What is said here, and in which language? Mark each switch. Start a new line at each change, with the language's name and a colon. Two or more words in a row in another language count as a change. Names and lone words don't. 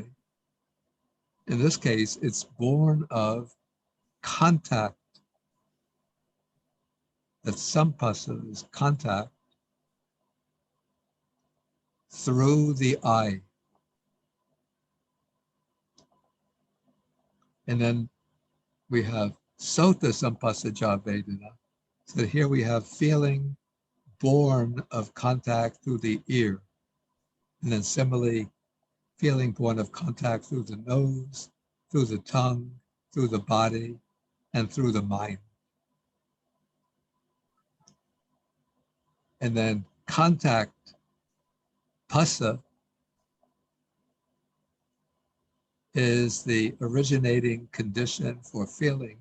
English: In this case, it's born of contact. That sampasa is contact through the eye. And then we have
Pali: sota sampasa ja vedana.
English: So here we have feeling born of contact through the ear. And then similarly, feeling born of contact through the nose, through the tongue, through the body, and through the mind. And then contact, Pasa, is the originating condition for feeling.